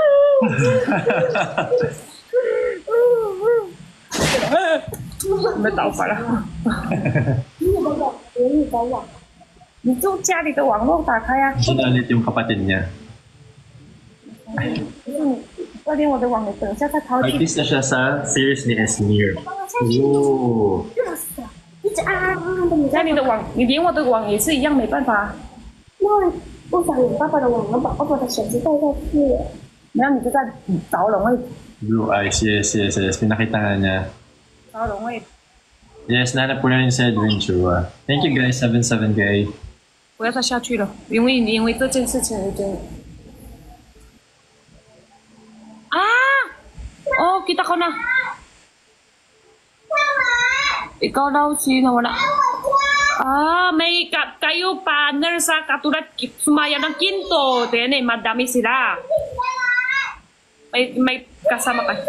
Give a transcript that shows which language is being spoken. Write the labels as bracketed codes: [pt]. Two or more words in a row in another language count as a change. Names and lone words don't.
[tl] May tao pala. Sinalit yung kapatid niya. Artist na siya sa series ni Esmir. Oh. [zh] 家里的网，你连我的网也是一样，没办法。那不想有爸爸的网了，把爸爸的手机带下去。然后你就在找龙位， [en] Blue eyes, yes. [tl] Pinakita nga niya. [zh] 找龙位， [tl] Yes, nanap ko na rin sa Adventure. [en] Thank you guys, 77K. [zh] 不要再下去了，因为这件事情已经 [tl] kita ko na. Ikaw daw sino wala. May kayo partner sa katulad Sumaya ng Quinto. Tene, madami sila. May kasama ka.